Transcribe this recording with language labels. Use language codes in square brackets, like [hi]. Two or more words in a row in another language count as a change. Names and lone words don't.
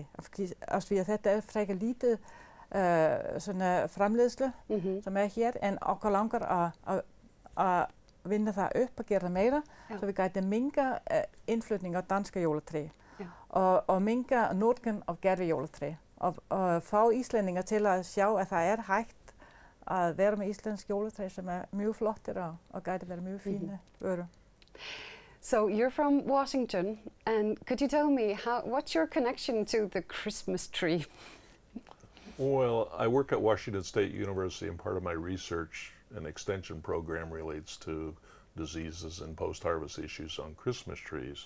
[is] Af því að þetta frekar lítið svona framleiðslu sem hér, en okkur langar að vinna það upp, að gera það meira, svo við gætum minga innflutning á danska jólatré. Og minga notkun af gervijólatré og fá Íslendinga til að sjá að það hægt að vera með íslensk jólatré sem mjög flottir og gæti vera mjög fína vöru. [en] So you're from Washington, and could you tell me what's your connection to the Christmas tree? Well, I work at Washington State University, and part of my research and extension program relates to diseases and post-harvest issues on Christmas trees.